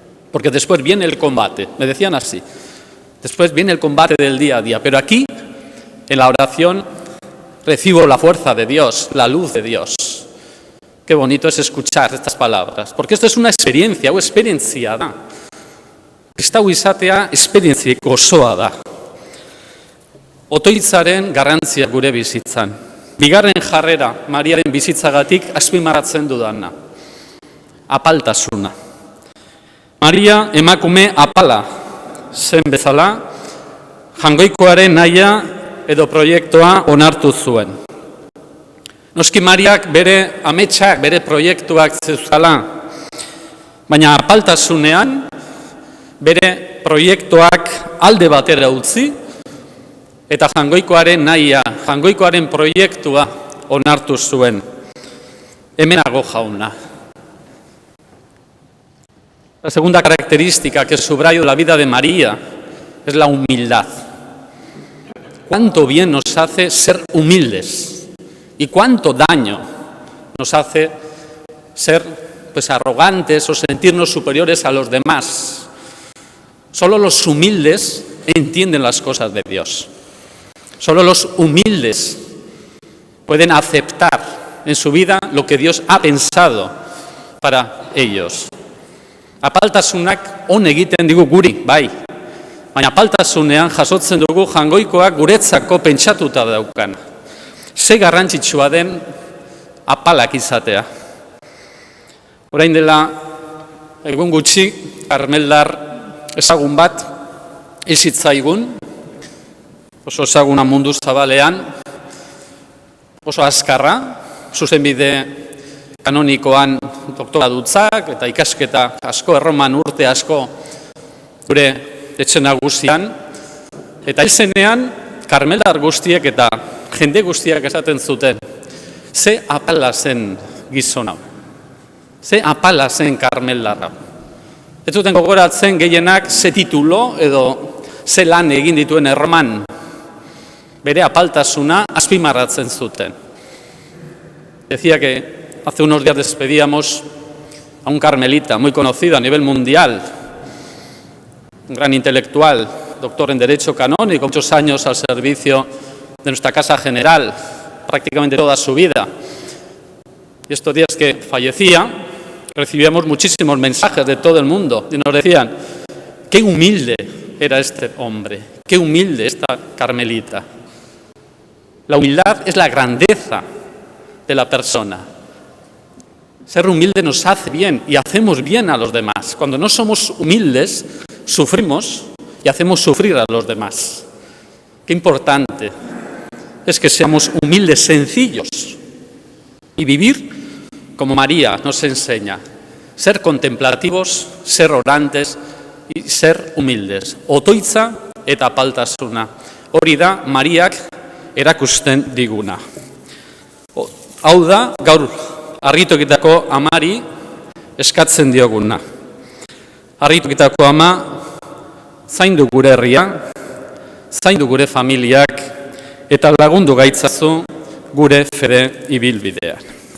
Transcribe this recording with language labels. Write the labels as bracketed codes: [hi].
[es] Porque después viene el combate, me decían así, después viene el combate del día a día, pero aquí, en la oración, recibo la fuerza de Dios, la luz de Dios. Qué bonito es escuchar estas palabras, porque esto es una experiencia, [eu] experiencia da. Kristau izatea esperientzia osoa da. Otoitzaren garrantzia gure bizitzan. Bigarren jarrera Mariaren bizitzagatik azpimarratzen dudana. Apaltasuna. Maria emakume apala zen bezala, Jaungoikoaren nahia edo proiektua onartu zuen. Noski Mariak bere ametsak, bere proiektuak zeuzkala, baina apaltasunean bere proiektuak alde batera utzi eta Jaungoikoaren nahia, Jaungoikoaren proiektua onartu zuen. Hemenago jauna. [es] La segunda característica que subrayo de la vida de María es la humildad. Cuánto bien nos hace ser humildes y cuánto daño nos hace ser arrogantes o sentirnos superiores a los demás. Solo los humildes entienden las cosas de Dios. Solo los humildes pueden aceptar en su vida lo que Dios ha pensado para ellos. [eu] Apaltasunak on egiten digu guri, bai. Baina apaltasunean jasotzen dugu Jaungoikoak guretzako pentsatuta daukana. Ze garrantzitsua den apalak izatea. Orain dela egun gutxi karmeldar ezagun bat hil zitzaigun, oso ezaguna mundu zabalean, oso azkarra, zuzenbide kanonikoan doktoradutzak eta ikasketa asko, Erroman urte asko gure etxe nagusian, eta hil zenean karmeldar guztiek eta jende guztiak esaten zuten, ze apala zen gizon hau, ze apala zen karmeldarra. Ez zuten gogoratzen gehienak ze titulo edo ze lan egin dituen Erroman, bere apaltasuna azpimarratzen zuten. [es] Decía que hace unos días despedíamos a un carmelita muy conocido a nivel mundial, un gran intelectual, doctor en Derecho Canónico, muchos años al servicio de nuestra Casa General, prácticamente toda su vida. Y estos días que fallecía, recibíamos muchísimos mensajes de todo el mundo y nos decían, qué humilde era este hombre, qué humilde esta carmelita. La humildad es la grandeza de la persona. Ser humilde nos hace bien y hacemos bien a los demás. Cuando no somos humildes, sufrimos y hacemos sufrir a los demás. Qué importante es que seamos humildes, sencillos y vivir como María nos enseña. Ser contemplativos, ser orantes y ser humildes. [eu] Otoitza eta apaltasuna. Hori da Mariak erakusten diguna. Hau da gaur Argitokitako amari eskatzen dioguna. Argitokitako ama, zaindu gure herria, zaindu gure familiak, eta lagundu gaitzazu gure fede ibilbidean.